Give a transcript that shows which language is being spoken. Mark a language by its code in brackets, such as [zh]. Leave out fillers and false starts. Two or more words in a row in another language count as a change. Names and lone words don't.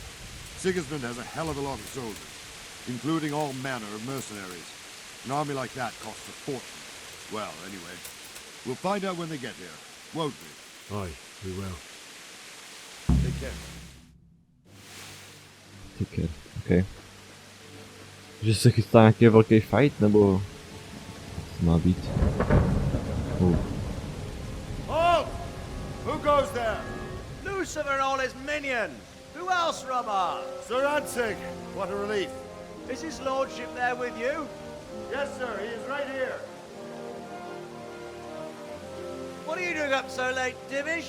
[en] Sigismund has a hell of a lot of soldiers, including all manner of mercenaries. An army like that costs a fortune. Well, anyway, We'll find out when they get here, won't we? Aye, we will. Take care. Take care, okay. [cs] Že se chystá nějaký velký fight, nebo má být? [en] Halt! Who goes there? Lucifer and all his minions. Who else, Robber? Sir Ansig, what a relief. Is his lordship there with you? Yes, sir, he is right here. What are you doing up so late, Divish?